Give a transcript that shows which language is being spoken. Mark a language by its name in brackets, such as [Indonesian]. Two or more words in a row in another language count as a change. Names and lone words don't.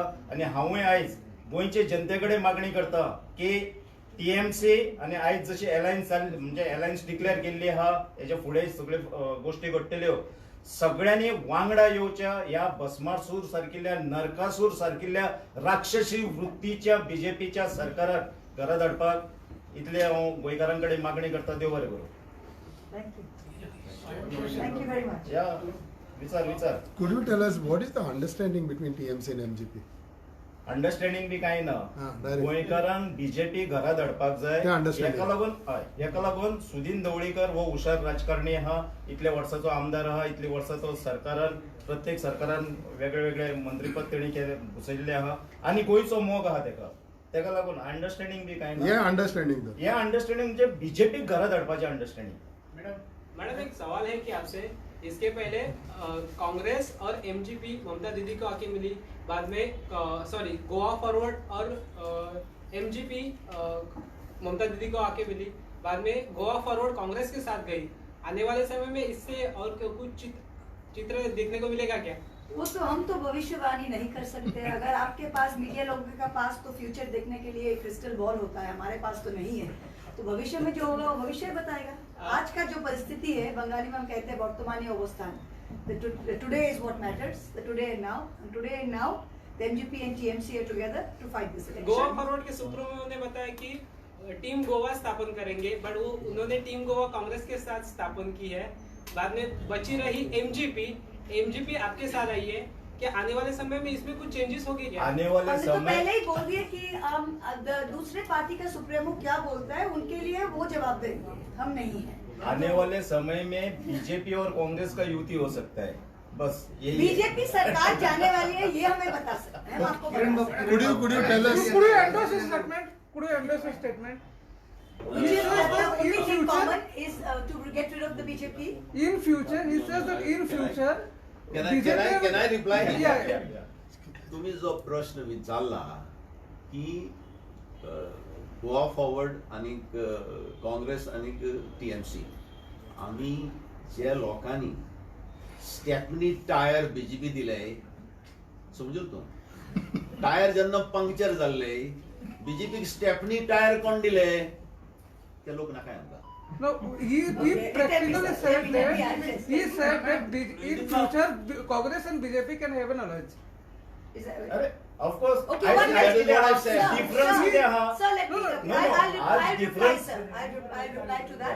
[Konkani] आणि हांवूय आयज गोंयचे जनते कडेन मागणी करता की TMC आणि आयज जशी एलायन्स जाल्ली म्हणजे [English] alliance declare [Konkani] केल्ली आहा हेच्या फुडें सगळे गोष्टी घडटल्यो सगळ्यांनी वांगडा येवच्या ह्या भस्मासूर सारकिल्ल्या नरकासूर सारकिल्ल्या राक्षसी वृत्तीच्या BJPच्या सरकाराक घरा धाडपाक इतले हांव गोंयकारां कडेन मागणी करता. देव बरें करूं. [English] Thank you. Thank you very much. [Konkani] या विचार [English] Could you tell us what is the understanding between TMC and MGP? [Konkani] अंडरस्टँडिंग बी कांय ना. [English] direct. [Konkani] गोंयकारांक BJP घरा धाडपाक जाय. ते understanding. हेका लागून सुदीन ढवळीकर हो हुशार राजकारणी आहा, इतल्या वर्साचो आमदार आहा, इतल्या वर्साचो सरकारान प्रत्येक सरकारान वेगळे वेगळे मंत्रीपद तेणी भुसयल्ले आहा आणि गोंयचो मोग आहा तेका लागून अंडरस्टँडिंग बी कांय ना. [English] Yeah, understanding though. [Konkani] हे अंडरस्टँडिंग म्हणजे BJP घरा धाडपाचे अंडरस्टँडिंग. [Hindi] मैडम एक सवाल है कि आपसे इसके पहले कांग्रेस और MGP ममता दीदी को आके मिली, बाद में सॉरी गोवा फॉरवर्ड और MGP ममता दीदी को आके मिली, बाद में गोवा फॉरवर्ड कांग्रेस के साथ गई. आने वाले समय में इससे और कुछ चित्र देखने को मिलेगा क्या? वो तो हम तो भविष्यवाणी नहीं कर सकते. अगर आपके पास मीडिया लोगों का पास तो फ्यूचर देखने के लिए [English] crystal ball [Hindi] होता है, हमारे पास तो नहीं है. तो भविष्य में जो होगा वो भविष्य बताएगा. आज का जो परिस्थिति है बंगाली में हम कहते हैं [Bangla] বর্তমানী অবস্থান. [English] Today is what matters. The today and now the MGP and TMC are together to fight this election. [Hindi] गोवा फॉरवर्ड के सूत्रों में उन्होंने बताया कि टीम गोवा स्थापन करेंगे, बट वो उन्होंने टीम गोवा कांग्रेस के साथ स्थापन की है. बाद में बची रही MGP आपके साथ आई है. क्या आने वाले समय में इसमें कुछ चेंजेस होंगे क्या? आने वाले हमने तो समय पहले ही बोल दिया कि दूसरे पार्टी का सुप्रीमो क्या बोलता है उनके लिए वो जवाब देंगे, हम नहीं है. आने वाले समय में BJP और कांग्रेस का युति हो सकता है. बस यही है. BJP सरकार जाने वाली है ये हमें बता सकते हैं. हम आपको बता सकते हैं. [English] Could you tell us? Could you endorse his statement? Could you endorse his statement? Which is the only thing common is to get rid of the BJP. In future, he says that in future, Can I reply? Yeah. [Konkani] तुम्ही जो प्रश्न विचारला की गोवा फॉरवर्ड आणि काँग्रेस आणि TMC आम्ही ज्या लोकांनी [English] stepney tyre [Konkani] BJP दिले समजून तू टायर जेन्ना पंक्चर जाल्ले BJP [English] stepney tyre [Konkani] कोण दिले ते लोक नाका आमकां. [English] no, he practically said that in future, Congress and BJP can have an alliance. Is that अरे of course. Okay, one that is minute. what I said. Difference Sir, [Konkani] किती आहा? [English] sir, let me. No, I'll reply, difference. sir. I'll reply to that.